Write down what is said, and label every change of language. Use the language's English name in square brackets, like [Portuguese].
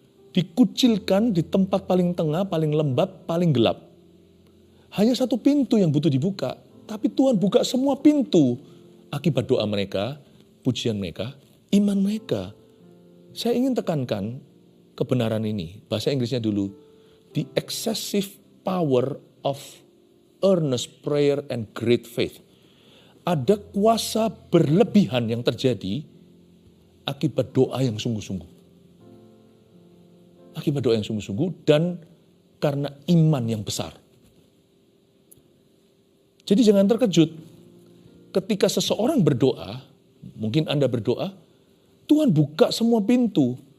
[Indonesian] dikucilkan di tempat paling tengah, paling lembab, paling gelap. Hanya satu pintu yang butuh dibuka, tapi Tuhan buka semua pintu akibat doa mereka, pujian mereka, iman mereka. Saya ingin tekankan kebenaran ini. Bahasa Inggrisnya dulu. [English] The excessive power of earnest prayer and great faith. [Indonesian] Ada kuasa berlebihan yang terjadi akibat doa yang sungguh-sungguh. Akibat doa yang sungguh-sungguh dan karena iman yang besar. Jadi jangan terkejut ketika seseorang berdoa, mungkin Anda berdoa, Tuhan buka semua pintu.